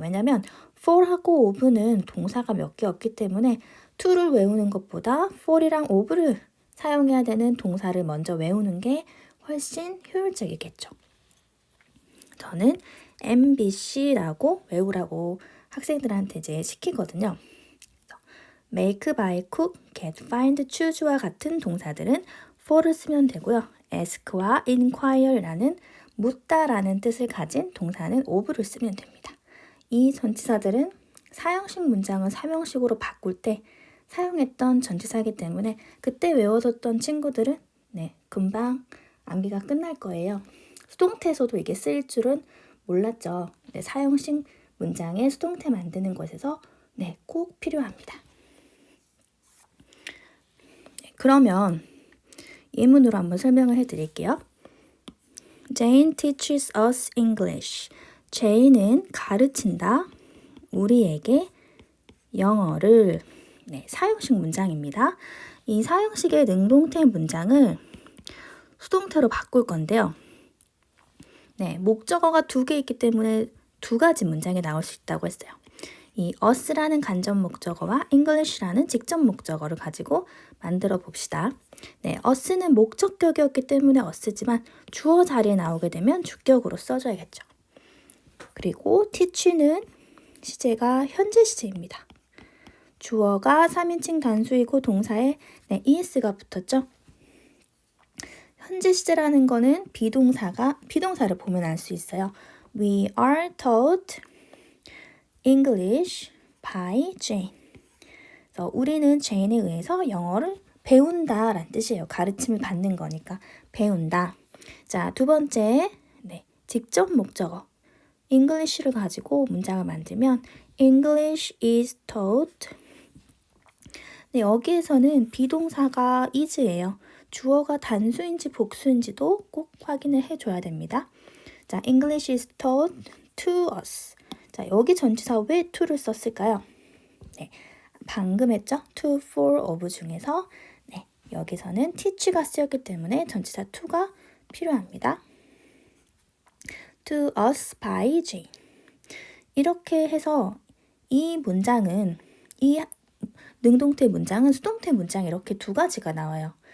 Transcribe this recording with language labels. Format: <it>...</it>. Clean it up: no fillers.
<ko>왜냐면 for하고 of는 동사가 몇 개 없기 때문에 to를 외우는 것보다 for이랑 of를 사용해야 되는 동사를 먼저 외우는 게 훨씬 효율적이겠죠. 저는 MBC라고 외우라고 학생들한테 이제 시키거든요. make, buy, cook, get, find, choose와 같은 동사들은 for를 쓰면 되고요. ask와 inquire라는 묻다라는 뜻을 가진 동사는 of를 쓰면 됩니다. 이 전치사들은 사형식 문장을 삼형식으로 바꿀 때 사용했던 전치사이기 때문에 그때 외워뒀던 친구들은 금방 암기가 끝날 거예요. 수동태에서도 이게 쓰일 줄은 몰랐죠. 사형식 문장에 수동태 만드는 것에서 꼭 필요합니다. 그러면 예문으로 한번 설명을 해드릴게요.</ko> <en>Jane teaches us English.</en> <ko>제인은 가르친다. 우리에게 영어를. 사형식 문장입니다. 이 사형식의 능동태 문장을 수동태로 바꿀 건데요. 목적어가 2개 있기 때문에 2가지 문장이 나올 수 있다고 했어요. 이 us라는 간접 목적어와 English라는 직접 목적어를 가지고 만들어 봅시다. us는 목적격이었기 때문에 us지만 주어 자리에 나오게 되면 주격으로 써줘야겠죠. 그리고 teach는 시제가 현재 시제입니다. 주어가 3인칭 단수이고 동사에 es가 붙었죠. 현재 시제라는 거는 비동사를 보면 알 수 있어요.</ko> <en>We are taught English by Jane.</en> <ko>그래서 우리는 제인에 의해서 영어를 배운다 라는 뜻이에요. 가르침을 받는 거니까 배운다. 자, 두 번째 직접 목적어 English를 가지고 문장을 만들면</ko> <en>English is taught.</en> <ko>여기에서는 비동사가 is예요. 주어가 단수인지 복수인지도 꼭 확인을 해줘야 됩니다.</ko> <en>자, English is taught to us.</en> <ko>자, 여기 전치사 왜 to를 썼을까요? 방금 했죠? to, for, of 중에서 여기서는 teach가 쓰였기 때문에 전치사 to가 필요합니다.</ko> <en>To us by Jane.</en> <ko>이렇게 해서 이 문장은 이 능동태 문장은 수동태 문장 이렇게 2가지가 나와요.</ko>